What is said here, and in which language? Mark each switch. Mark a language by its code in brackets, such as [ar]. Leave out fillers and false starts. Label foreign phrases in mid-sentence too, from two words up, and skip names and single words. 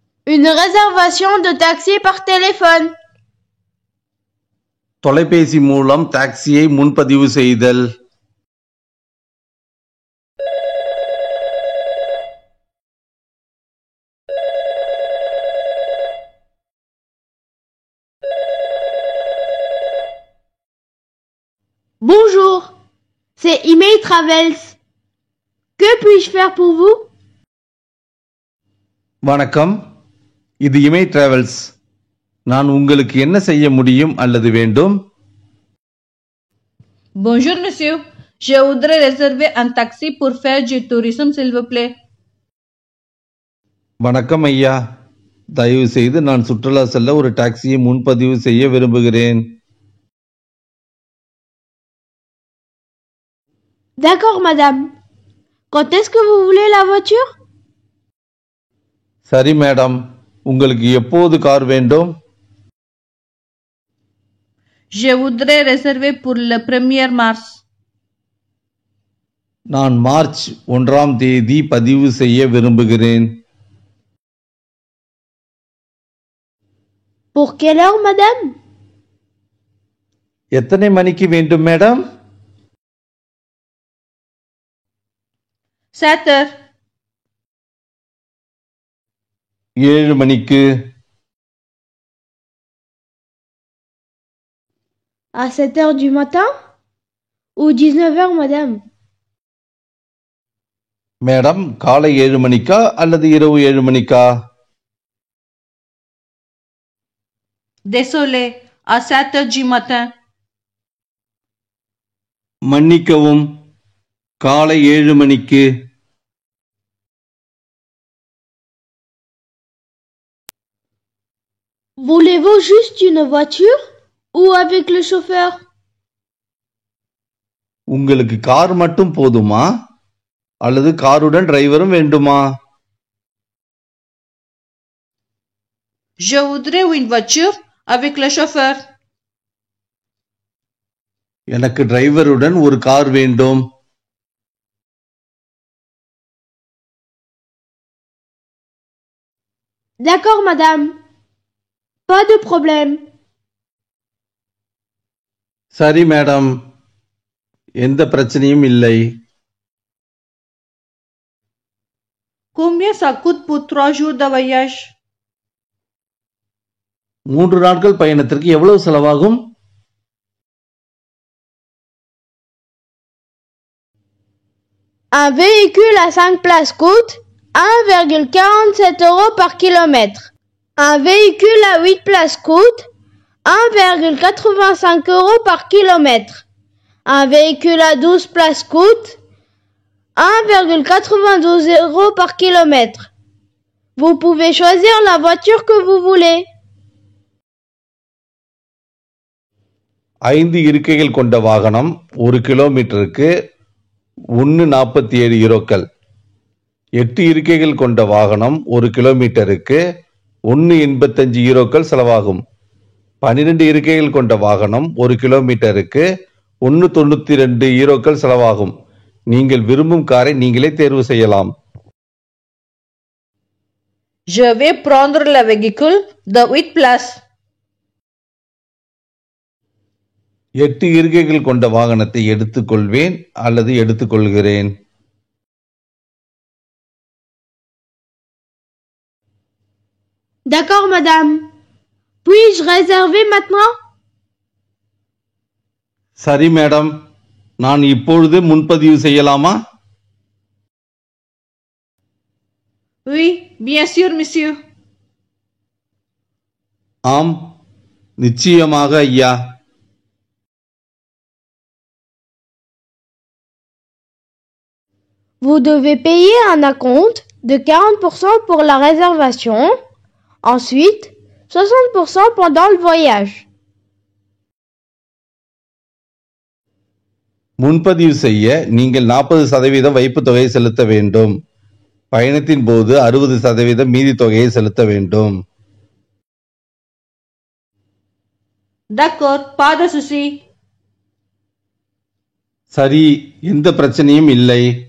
[fr] Une réservation de taxi par téléphone. [ta] தொலைபேசி மூலம் டாக்ஸியை முன்பதிவு செய்தல். [fr] Bonjour, c'est Email Travels. Que puis-je faire pour vous? [ta] வணக்கம், இது இமை டிராவல்ஸ். நான் உங்களுக்கு என்ன செய்ய முடியும் அல்லது வேண்டும்? [fr] Bonjour monsieur, je voudrais réserver un taxi pour faire du tourisme s'il vous plaît. [ta] வணக்கம் ஐயா, தயவு செய்து நான் சுற்றுலா செல்ல ஒரு டாக்ஸியை முன்பதிவு செய்ய விரும்புகிறேன். [fr] D'accord madame. Quand est-ce que vous voulez la voiture? [ta] சரி மேடம், உங்களுக்கு எப்போது கார் வேண்டும்? [fr] Je voudrais réserver pour le 1er mars. [ta] நான் மார்ச் 1ஆம் தேதி பதிவு செய்ய விரும்புகிறேன். [fr] Pour quelle heure madame? [ta] எத்தனை மணிக்கு வேண்டும் மேடம்? [fr] 7 heures. [ta] 7 மணிக்கு. [fr] À 7 heures du matin? Ou 19 heures madame? [ta] மேடம், காலை 7 மணிக்கா அல்லது இரவு 7 மணிக்கா? [fr] Désolé, à 7 heures du matin. [ta] மன்னிக்கவும், காலை 7 மணிக்கு. [fr] Voulez-vous juste une voiture? Ou avec le chauffeur? [ta] உங்களுக்கு கார் மட்டும் போதுமா அல்லது காருடன் டிரைவரும் வேண்டுமா? [fr] Je voudrais une voiture avec le chauffeur. [ta] எனக்கு டிரைவருடன் ஒரு கார் வேண்டும். [fr] D'accord madame. Pas de problème. [ta] சரி மேடம், எந்த பிரச்சனையும் இல்லை. [fr] Combien ça coûte pour 3 jours de voyage? [ta] 3 நாட்கள் பயணத்திற்கு எவ்வளவு செலவாகும்? [fr] Un véhicule à 5 places coûte 1,47 € par kilomètre. Un véhicule à 8 places coûte 1,85 € par kilomètre. Un véhicule à 12 places coûte 1,92 € par kilomètre. Vous pouvez choisir la voiture que vous voulez. [ta] 5 இருக்கைகள் கொண்ட வாகனம் 1 கிலோமீட்டருக்கு 1.47 யூரோக்கள். 8 இருக்கைகள் கொண்ட வாகனம் 1 கிலோமீட்டருக்கு 1.85 யூரோக்கள் செலவாகும். 12 இருக்கைகள் கொண்ட வாகனம் 1 கிலோமீட்டருக்கு 1.92 யூரோக்கள் செலவாகும். நீங்கள் விரும்பும் காரை நீங்களே தேர்வு செய்யலாம். [fr] Je vais prendre le véhicule de 8 places. [ta] 8 இருக்கைகள் கொண்ட வாகனத்தை எடுத்துக்கொள்வேன் அல்லது எடுத்துக்கொள்கிறேன். [fr] D'accord madame. Puis-je réserver maintenant? [ta] சரி மேடம், நான் இப்பொழுது முன்பதிவு செய்யலாமா? [fr] Oui, bien sûr monsieur. [ta] ஆம், நிச்சயமாக ஐயா. [fr] Vous devez payer un acompte de 40% pour la réservation, ensuite 60% pendant le voyage. [ta] முன்பதிவு செய்ய நீங்கள் 40% வைப்பு தொகையை செலுத்த வேண்டும். பயணத்தின் போது 60% மீதி தொகையை செலுத்த வேண்டும். [fr] D'accord, pas de souci. [ta] சரி, எந்த பிரச்சனையும் இல்லை.